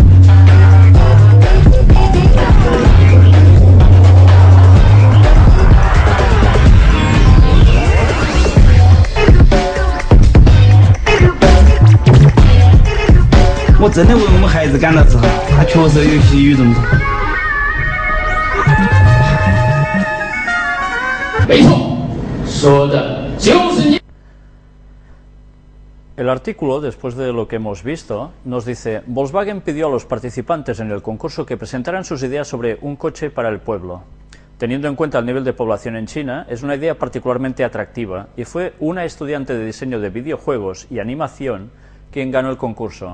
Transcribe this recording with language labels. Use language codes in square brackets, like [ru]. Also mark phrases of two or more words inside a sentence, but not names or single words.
[zh] 我真的为我们孩子感到自豪，他确实有些与众不同。没错，说的就是你。 [es] El artículo, después de lo que hemos visto, nos dice: Volkswagen pidió a los participantes en el concurso que presentaran sus ideas sobre un coche para el pueblo. Teniendo en cuenta el nivel de población en China, es una idea particularmente atractiva y fue una estudiante de diseño de videojuegos y animación quien ganó el concurso.